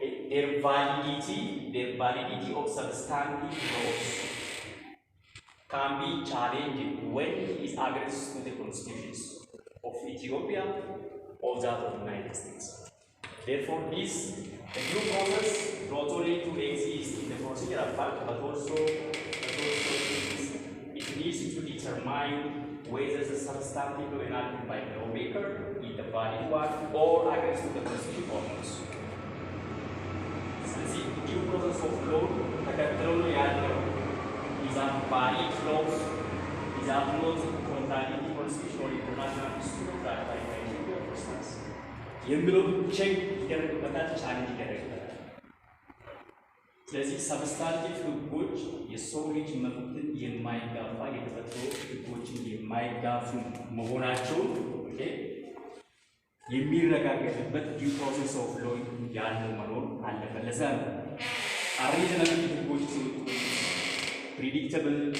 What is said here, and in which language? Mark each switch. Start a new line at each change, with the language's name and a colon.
English: Their validity of substantive laws can be challenged when it is against to the constitutions of Ethiopia or that of the United States. Therefore, the due process not only to exist in the procedural part, but also it needs to determine whether the substantive law enacted by the lawmaker is the valid one or against the constitution or not. Due process of law
Amharic: ተከትሎ ያለው
English: is a valid laws, is a not contradicting constitution or international instrument that by Ethiopia for instance.
Amharic: የሚለው ቼክ ይደረግበታል፣ ቻሌንጅ ይደረግበታል። ስለዚህ ሰብስታንቲቭ ህጎች የሰው ልጅ መብትን የማይጋፋ የተፈጥሮ ህጎችን የማይጋፉ መሆናቸውን የሚረጋገጥበት ዲው ፕሮሰስ ኦፍ ሎ ያለው መኖር አለበት። ለዛ ነው አሪዝናብል ህጎች ሲወጡ ፕሪዲክተብል